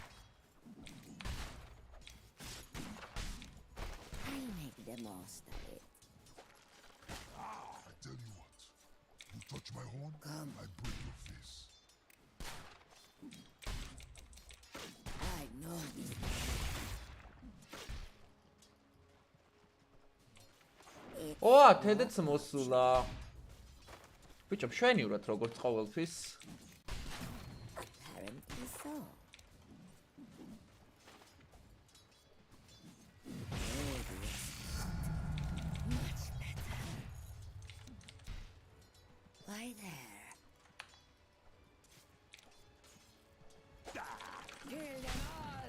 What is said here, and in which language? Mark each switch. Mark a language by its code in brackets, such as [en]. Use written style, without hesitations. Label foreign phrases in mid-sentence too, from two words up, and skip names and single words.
[en] I'll make the most of it. I tell you what. You touch my horn, Come. I break your face. I know this. [ka] ო, თედეც მოსულა. ბიჭო, მშვენივრად როგორც ყოველთვის. [en] Apparently so. Maybe it's not. Much better. Why there? Kill them all!